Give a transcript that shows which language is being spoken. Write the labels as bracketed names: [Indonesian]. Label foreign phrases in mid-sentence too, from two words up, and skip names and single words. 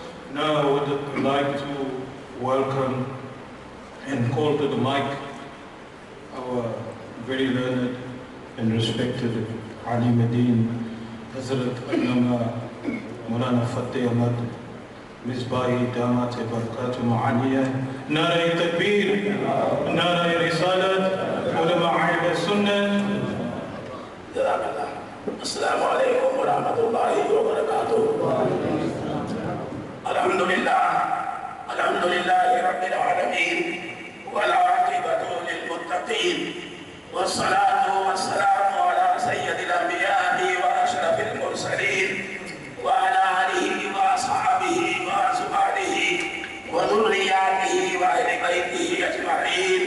[English] Now I would like to welcome and call to the mic our very learned and respected Alim Adin, [Urdu] حضرت علامہ مولانا فتح احمد مصباحی دامت برکاتہ معانیہ. نعرۂ تکبیر، نعرۂ رسالت، علمائے اہل سنت. [Arabic] السلام عليكم ورحمة الله وبركاته. الحمد لله رب العالمين والعاقبة للمتقين والصلاة والسلام على سيد الأنبياء وأشرف المرسلين وعلى آله وأصحابه وأزواجه وذرياته وأهل بيته أجمعين.